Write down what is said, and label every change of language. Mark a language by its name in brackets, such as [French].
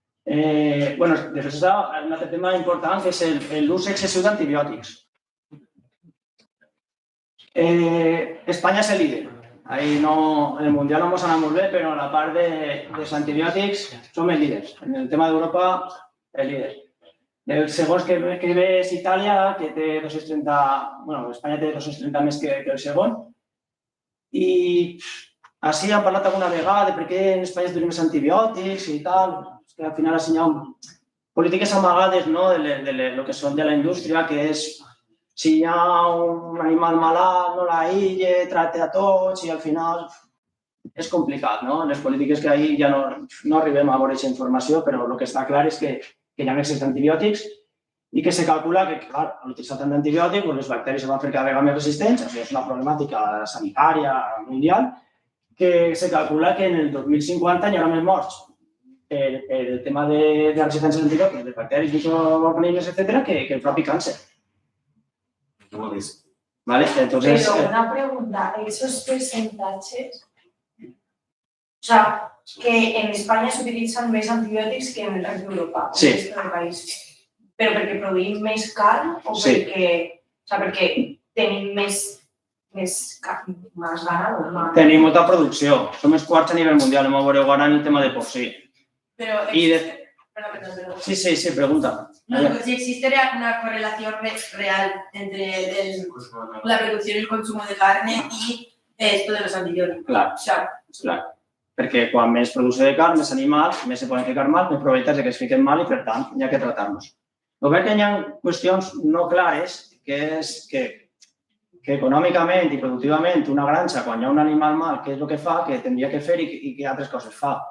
[Catalan] Després un altre tema important que és l'ús excessiu d'antibiòtics. Espanya és el líder. En el Mundial no ens ha anat molt bé, però a la part dels antibiòtics som els líders. En el tema d'Europa, el líder. El segon que ve és Itàlia, que té 230... Espanya té 230 més que el segon. I així han parlat alguna vegada de per què en Espanya es donen més antibiòtics i tal. Que al final hi ha polítiques amagades del que són de la indústria, que és si hi ha un animal malalt, no l'aïlle, tracta a tots i al final és complicat. Les polítiques que ahir ja no arribem a veure aquesta informació, però el que està clar és que hi ha excés d'antibiòtics i que se calcula que, clar, al utilitzar tant d'antibiòtics, les bacteris es van fer cada vegada més resistents, això és una problemàtica sanitària mundial, que se calcula que en el 2050 hi haurà més morts per el tema de resistència d'antibiòtics, de bacteris, microorganismes, etc., que el propi càncer. [Spanish] Entonces, pero una pregunta, esos porcentajes, o sea, que en España se utilizan más antibióticos que en el resto de Europa, sí. En el resto del país, pero porque [Catalan] produïm més carn o [Spanish] sí. [Catalan] perquè tenim més ganado? Tenim molta producció, som els quarts a nivell mundial, no m'ho veureu ara en el tema de porcí. [Spanish] Pero Perdón. Sí, pregunta. No, si existe una correlación real entre la producción y el consumo de carne y esto de los antibióticos. [Catalan] Clar. Perquè quan més producció de carn, més animals, més se poden ficar mal, més probabilitats que es fiquen mal i, per tant, hi ha que tractar-los. El que hi ha qüestions no clares, que és que econòmicament i productivament una granja, quan hi ha un animal mal, què és el que fa, que tindria que fer i què altres coses fa.